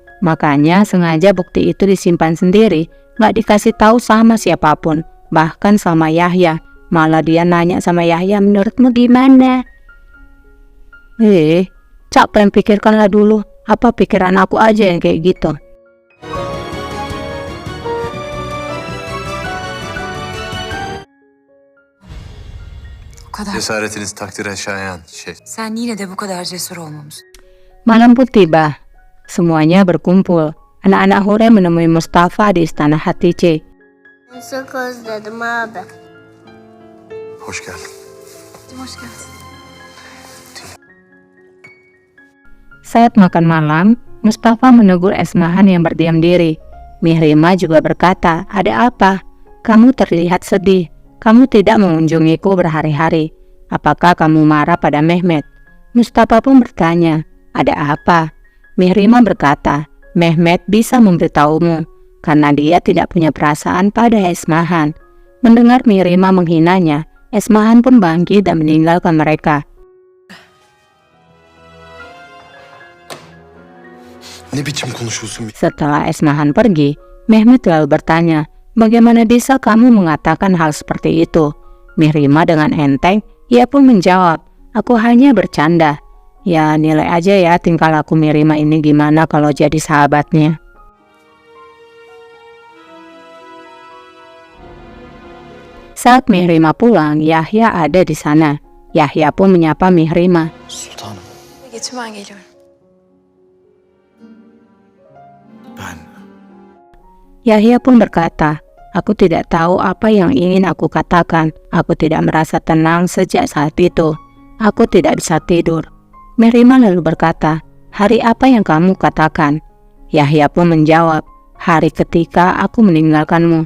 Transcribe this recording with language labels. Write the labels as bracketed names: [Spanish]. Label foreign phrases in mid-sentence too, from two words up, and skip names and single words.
[Indonesian] Makanya sengaja bukti itu disimpan sendiri, gak dikasih tahu sama siapapun, bahkan sama Yahya. Malah dia nanya sama Yahya, menurutmu gimana? Cak pengen pikirkanlah dulu, apa pikiran aku aja yang kayak gitu. [Turkish] O kadar. Cesaretiniz takdire şayan şef. Sen yine de bu kadar cesur olmamışsın. [Indonesian] Malam pun tiba. Semuanya berkumpul. Anak-anak Hurrem menemui Mustafa di istana Hatice. [Turkish] Çok özledim abi. Hoş geldin. Hoş geldin. [Indonesian] Saat makan malam, Mustafa menegur Esmahan yang berdiam diri. Mihrima juga berkata, ada apa? Kamu terlihat sedih. Kamu tidak mengunjungiku berhari-hari. Apakah kamu marah pada Mehmet? Mustafa pun bertanya, ada apa? Mihrima berkata, Mehmet bisa memberitahumu, karena dia tidak punya perasaan pada Esmahan. Mendengar Mihrima menghinanya, Esmahan pun bangkit dan meninggalkan mereka. [Turkish] Ne biçim konuşuyorsun? [Indonesian] Setelah Esmahan pergi, Mehmet lalu bertanya, bagaimana bisa kamu mengatakan hal seperti itu? Mihrima dengan enteng, ia pun menjawab, aku hanya bercanda. Ya nilai aja ya tingkah laku Mihrima ini gimana kalau jadi sahabatnya. Saat Mihrima pulang, Yahya ada di sana. Yahya pun menyapa Mihrima. [Turkish] Sultanım, Geçin ben geliyorum. ben... [Indonesian] Yahya pun berkata, aku tidak tahu apa yang ingin aku katakan. Aku tidak merasa tenang sejak saat itu. Aku tidak bisa tidur. Mihrima lalu berkata, hari apa yang kamu katakan? Yahya pun menjawab, hari ketika aku meninggalkanmu.